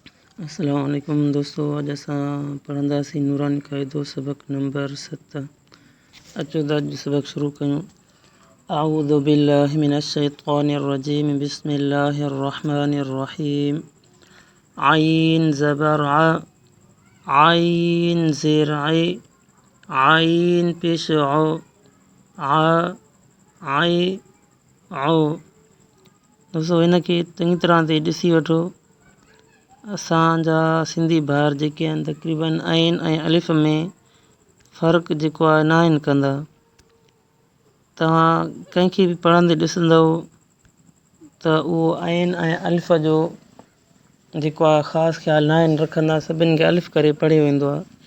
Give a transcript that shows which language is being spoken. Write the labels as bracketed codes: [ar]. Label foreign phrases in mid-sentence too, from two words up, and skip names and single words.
[ar] السلام عليكم [sd] दोस्तों, अॼु असां पढ़ंदासीं नूरानी क़ाइदो सबक़ नंबर 7। अचो त अॼु सबक़ शुरू कयूं। [ar] أعوذ بالله من الشيطان الرجيم، بسم الله الرحمن الرحيم. [sd] आइन ज़बर आ, आइन ज़ेर आई, आइन पेश औ, आ आई औ। दोस्तों हिनखे चङी तरह ते ॾिसी वठो। असांजा सिंधी भाउर जेके आहिनि तक़रीबन आइन ऐं अलिफ में फ़र्क़ु जेको आहे न आहिनि कंदा। तव्हां कंहिंखे बि पढ़ंदे ॾिसंदव त उहो आइन ऐं अलिफ जो जेको आहे ख़ासि ख़्यालु न आहिनि रखंदा, सभिनि खे अलिफ करे पढ़ियो वेंदो आहे।